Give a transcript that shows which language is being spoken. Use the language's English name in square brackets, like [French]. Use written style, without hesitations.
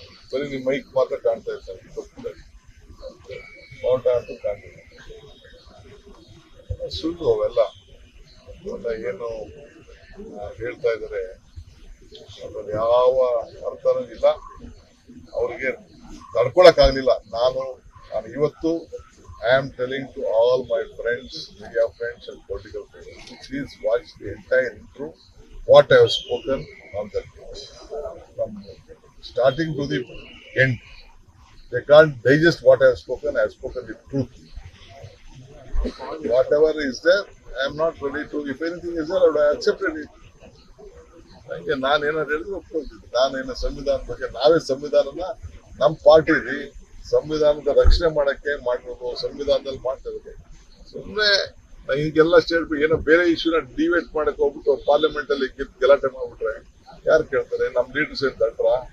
[Kannada] ಬರೀ ನಿಮ್ಮ ಮೈಕ್ ಮಾತ್ರ ಕಾಣ್ತಾ ಇರ್ತಾರೆ, ಪಾಟ ಅಂತ ಕಾಣ್ತಿಲ್ಲ. ಸುಳ್ಳು ಅವೆಲ್ಲ ಏನು ಹೇಳ್ತಾ ಇದ್ದಾರೆ ಅದ್ರಲ್ಲಿ ಯಾವ ಅರ್ಥನೂ ಇಲ್ಲ. ಅವ್ರಿಗೆ ತಡ್ಕೊಳಕ್ ಆಗ್ಲಿಲ್ಲ. ನಾನು ಇವತ್ತು [English] I am telling to all my friends, media friends and political friends, please watch the entire intro, what I have spoken on that day. From starting to the end. They can't digest what I have spoken. I have spoken the truth. Whatever is there, I am not ready to, if anything is there, I would have accepted it. [Kannada] ನನಗೆ ನಾನೇನಾದ್ರು ಹೇಳಿದ್ರೆ ಒಪ್ಕೊಳ್ತೀನಿ. ನಾನೇನು ಸಂವಿಧಾನ ಬಗ್ಗೆ, ನಾವೇ ಸಂವಿಧಾನನ ನಮ್ಮ party ರೀ, ಸಂವಿಧಾನದ ರಕ್ಷಣೆ ಮಾಡಕ್ಕೆ ಮಾಡಿರೋದು, ಸಂವಿಧಾನದಲ್ಲಿ ಮಾಡ್ತಾ ಇರೋದು. ಸುಮ್ಮನೆ ಈಗೆಲ್ಲ ಸ್ಟೇಟ್ ಏನೋ ಬೇರೆ ಇಶ್ಯೂನ ಡಿವೇಟ್ ಮಾಡಕ್ಕೆ ಹೋಗ್ಬಿಟ್ಟು ಪಾರ್ಲಿಮೆಂಟ್ ಅಲ್ಲಿ ಗಲಾಟೆ ಮಾಡ್ಬಿಟ್ರೆ ಯಾರು ಕೇಳ್ತಾರೆ? ನಮ್ಮ ಲೀಡರ್ಸ್ ಏನ್ ದಟ್ರ?